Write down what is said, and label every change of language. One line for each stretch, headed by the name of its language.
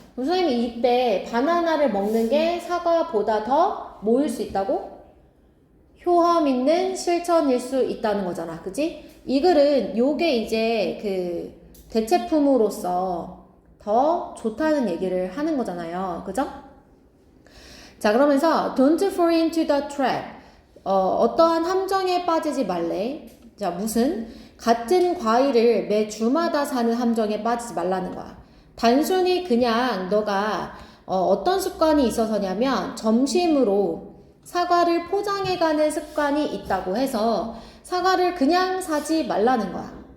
Korean: 선생님이 이때 바나나를 먹는 게 사과보다 더 뭐일 수 있다고? 효험 있는 실천일 수 있다는 거잖아. 그지? 이 글은 요게 이제 그 대체품으로서 더 좋다는 얘기를 하는 거잖아요. 그죠? 자, 그러면서
English: don't fall into the trap.
Korean: 어떠한 함정에 빠지지 말래. 자, 무슨? 같은 과일을 매 주마다 사는 함정에 빠지지 말라는 거야. 단순히 그냥 너가 어떤 습관이 있어서냐면 점심으로 사과를 포장해가는 습관이 있다고 해서 사과를 그냥 사지 말라는 거야.